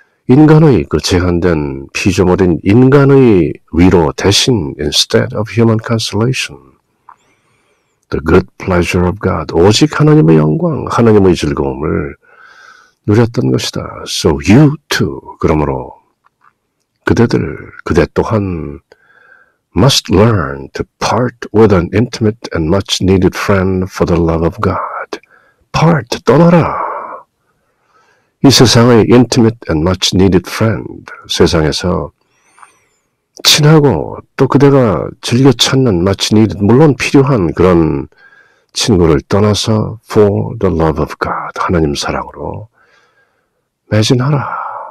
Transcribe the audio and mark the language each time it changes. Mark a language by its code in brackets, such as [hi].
[ko] 인간의 그 제한된 피조물인 인간의 위로 대신 [en] instead of human consolation, the good pleasure of God, [ko] 오직 하나님의 영광, 하나님의 즐거움을 누렸던 것이다. [en] So you too, [ko] 그러므로 그대 또한 [en] must learn to part with an intimate and much needed friend for the love of God. [ko] Part, 떠나라. 이 세상의 [en] intimate and much needed friend, [ko] 세상에서 친하고 또 그대가 즐겨 찾는 [en] much needed, [ko] 물론 필요한 그런 친구를 떠나서 [en] for the love of God, [ko] 하나님 사랑으로 매진하라.